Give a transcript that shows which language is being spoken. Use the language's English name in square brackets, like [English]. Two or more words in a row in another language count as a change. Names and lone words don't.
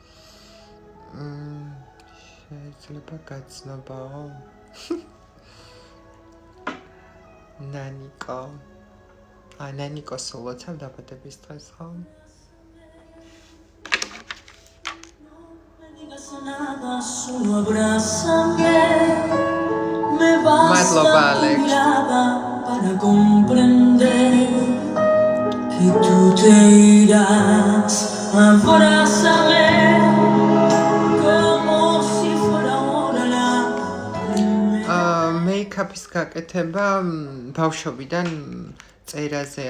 [Georgian] შეიძლება გაცნობაო ნანიკო ნანიკო სულოცავ დაბადების დღეს ხო მადლობა ალექს [Spanish] para comprender que tú te irás abrázame como si fuera ahora la [Georgian] მეიქაპის გაკეთება ბავშვობიდან წერაზე